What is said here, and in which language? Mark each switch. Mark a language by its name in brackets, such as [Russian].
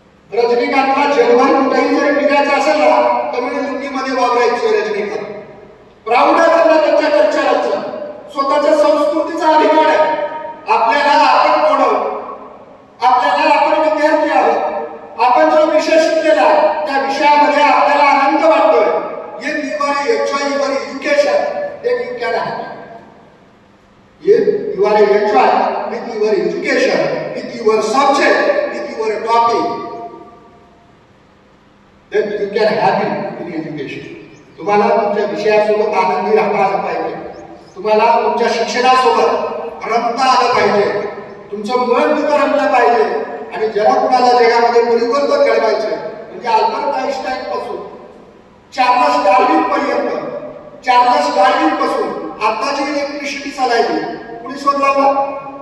[Marathi] रजनीकांतला जगभर कुठेही जर फिरायचं असेल ना तमिळ लुंगीमध्ये वावरायचं रजनीकांत. प्राऊड आहे त्यांना त्यांच्या कल्चरचा, स्वतःच्या संस्कृतीचा अभिमान आहे. आपल्याला आपण कोण आहोत, आपल्याला आपण विद्यार्थी आहोत, आपण जो विषय शिकलेला त्या विषयामध्ये आपल्याला आनंद वाटतोय. [English] If you are enjoying your education, then you can have. If you are enjoying with your education, with your subject, with your topic, then you can have it in education. [Marathi] तुम्हाला तुमच्या विषयासोबत आनंदी राहता आलं पाहिजे, तुम्हाला तुमच्या शिक्षणासोबत रमता आलं पाहिजे, तुमचं मन तिथं रमलं पाहिजे. आणि ज्याला कुणाला जगामध्ये परिवर्तन घडवायचं म्हणजे अल्बर्ट आइन्स्टाईन पासून चार्लस डार्विन पर्यंत, चार्लस डार्विन पासून आताची इलेक्ट्रिसिटी चालायची कुणी शोध लावला?